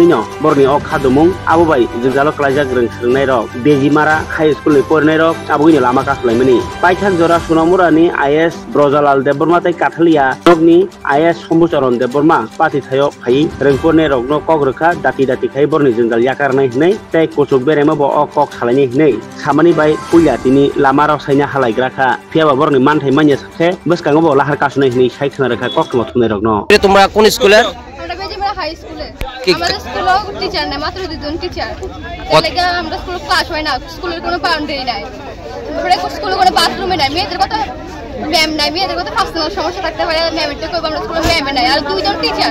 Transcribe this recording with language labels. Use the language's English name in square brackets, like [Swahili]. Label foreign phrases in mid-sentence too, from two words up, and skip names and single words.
[Kok Borok] न बरनि अ खादुमुं आबुबाय जोंजाल क्लाइजाक रों सोलोंनाय रक बेजिमारा हाई स्कूलनि फरायनाय रक आबुगैनि लामा कासुलायमानि पाइथाक जरा सुनामुरानि आईएस ब्रजालाल देबबर्मा ताइ काथालिया ब्लकनि आईएस सम्बुचरण देबबर्मा पाति थायो फाइ रोंफोरनाय रकनो कक रोखा दाति दाति खाइ बरनि जोंजाल याकारनाय हनै ताइ कुचुक बेरेमा ब अ कक सालायनाय हनै सामानि बाय पुलिया तिनि लामा रसायना हालायग्राखा फियाबा बरनि मानथाइ मानिया साबसे बसकाङो ब लाहार कासुनाय हनै साइ खोना रोखा कक थुमा थुनाय रकनो [Bangla] তোমরা কোন স্কুলে? আমরা বেজিমারা হাই স্কুলে। আমাদের স্কুলে টিচার নাই, মাত্র দুজন টিচার। এলাকা আমরা স্কুলে ক্লাস হয় না, স্কুলের কোনো বাউন্ডারি নাই। আমরা স্কুলে কোনো বাথরুমে নাই, মেয়েদের কথা ম্যাম নাই, মেয়েদের কথা পার্সোনাল সমস্যা থাকতে পারে, ম্যামের তো কইব আমরা স্কুলে ম্যাম নাই, আর দুইজন টিচার।